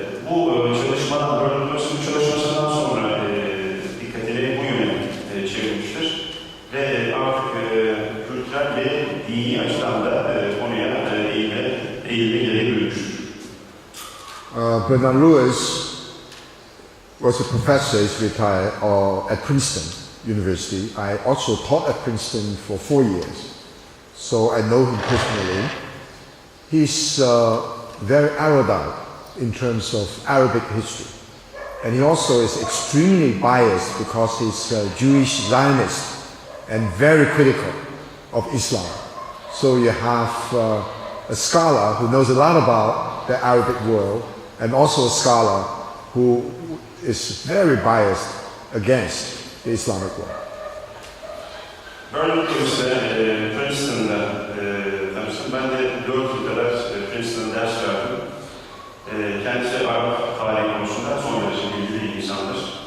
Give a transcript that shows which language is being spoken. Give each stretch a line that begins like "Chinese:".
Turkish: Bu çalışmadan, Bernard Lewis'in çalışmasından sonra dikkatini bu yöne çevirmiştir. Ve artık kültürel ve dini açıdan da konuya eğilme gereği duymuştur.
English: Bernard Lewis was a professor, he's retired, at Princeton University. I also taught at Princeton for 4 years, so I know him personally. He's very erudite in terms of Arabic history. And he also is extremely biased because he's a Jewish Zionist and very critical of Islam. So you have a scholar who knows a lot about the Arabic world and also a scholar who is very biased against the Islamic world.
Turkish: Böyle Princeton'da tanıştım. Ben de 4 yıl kadar Princeton'da ders verdim. Kendisi Arap tarihi konusunda son derece bilgili bir insandır.